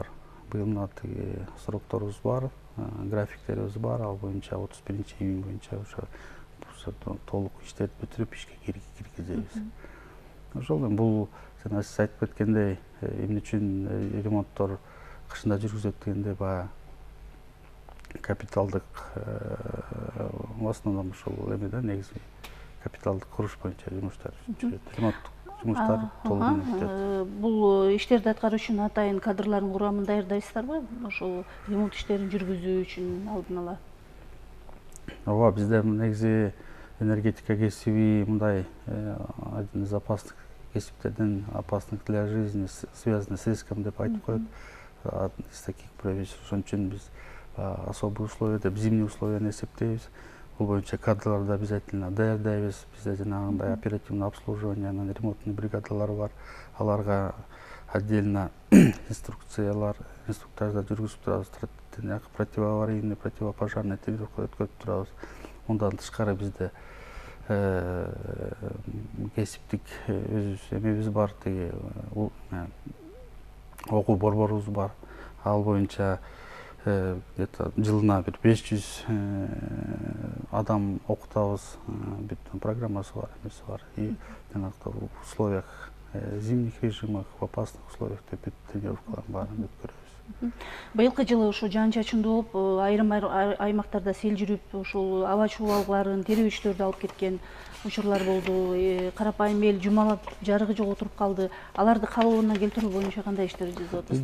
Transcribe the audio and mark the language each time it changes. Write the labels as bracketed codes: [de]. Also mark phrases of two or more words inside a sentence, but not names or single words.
[ky] Быйыл мына тиги срокторубуз бар, графиктерибиз бар. Ал боюнча 31-июнь боюнча ошо толук иштерди бүтүрүп ишке киргизебиз. Ошол бул жана сиз айтып кеткендей, эмне үчүн ремонттор кышында жүргүзөт дегенде баягы капиталдык [ru] в основном [ky] ушул эме да, негизи капиталдык курулуш боюнча жумуштар жүрөт. Ремонттук жумуштар толугу менен бүтөт. Бул иштерди аткаруу үчүн атайын кадрлардын курамын даярдайсыздарбы? Ошол ремонт иштерин жүргүзүү үчүн алдын ала. Ооба, бизде негизи энергетика кесиби мындай [ru] один из опасных [ky] кесиптерден, [ru] опасных для жизни, связанный с риском [ky] деп айтып коет. [ru] Из таких профессий. [ky] Ошон үчүн биз [ru] особый условия [ky] деп зимний условияны эсептейбиз. Бул боюнча кадрларды обязательно даярдайбыз. Бизде жанагындай [ru] оперативный обслуживание, [ky] анан ремонтный бригадалар бар. Аларга отдельно инструктаждар жүргүзүп турабыз. [ru] Противоаварийный, противопожарный тренировка [ky] өткөрүп турабыз. Мындан тышкары бизде кесиптик эмебиз бар, тиги окуу борборубуз бар. Ал боюнча где-то жылына бир 500 адам окутабыз. Бүт программасы бар, эмеси бар. И жанагы [ru] в условиях зимних режимах, в опасных условиях [ky] бүт тренировкалардын баарын өткөрөбүз. Быйылкы жылы ошо жаан-чачындуу болуп, айрым аймактарда сел жүрүп, ушул аба чуулалыкларын, терибечлөрдү алып кеткен учурлар болду. Карапайым эл жумалап, жарыгы жок отуруп калды. Аларды калыбына келтирүү боюнча кандай иштер жасап атасыз?